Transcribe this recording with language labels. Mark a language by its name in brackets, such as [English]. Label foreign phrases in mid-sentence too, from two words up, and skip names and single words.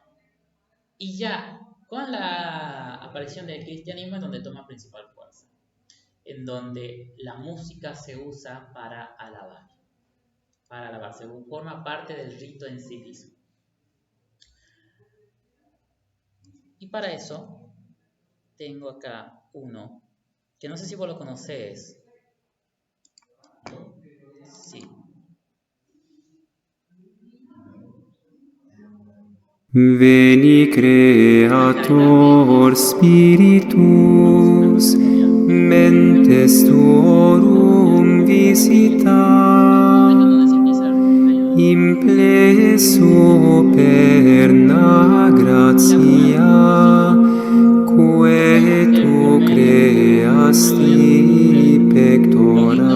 [Spanish] Y ya Con la aparición del cristianismo es donde toma principal fuerza, en donde la música se usa para alabar, forma parte del rito en sí mismo. Y para eso tengo acá uno, que no sé si vos lo conocés. Sí. [Latin] Veni Creator Spiritus, mentes tuorum visita, impleso perna gratia, quae tu creasti pectora.